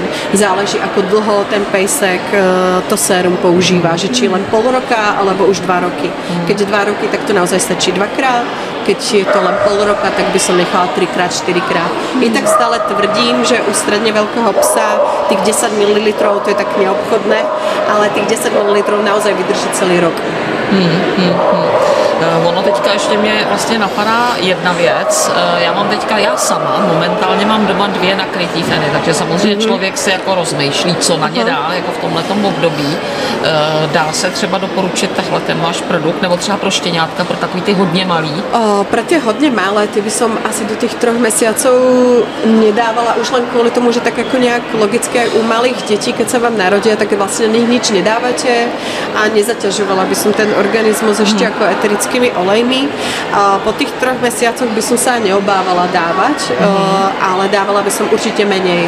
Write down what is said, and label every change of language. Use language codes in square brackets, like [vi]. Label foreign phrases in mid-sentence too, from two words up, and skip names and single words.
[sk] Záleží, ako dlho ten pejsek to sérum používa, že či len pol roka, alebo už 2 roky. Keď 2 roky, tak to naozaj stačí 2-krát. Keď je to len pol roka, tak by som nechala 3-krát, 4-krát. I tak stále tvrdím, že u stredne veľkého psa tých 10 ml to je tak neobchodné, ale tých 10 ml naozaj vydrží celý rok. [cs] Ono teďka ještě mě vlastně napadá jedna věc. Já sama momentálně mám doma 2 nakrytý feny, takže samozřejmě člověk se jako rozmýšlí, co na ně dá, jako v tomhletom období. Dá se třeba doporučit tahle ten váš produkt, nebo třeba pro štěňátka, pro takový ty hodně malý? [sk] Pre tie hodne malé, ty by som asi do tých 3 mesiacov nedávala už len kvôli tomu, že tak ako nejak logicky aj u malých detí, keď sa vám narodia, tak vlastne nič nedávate a nezaťažovala by som ten organizmus ešte ako eterickými olejmi. Po tých 3 mesiacoch by som sa neobávala dávať, ale dávala by som určite menej.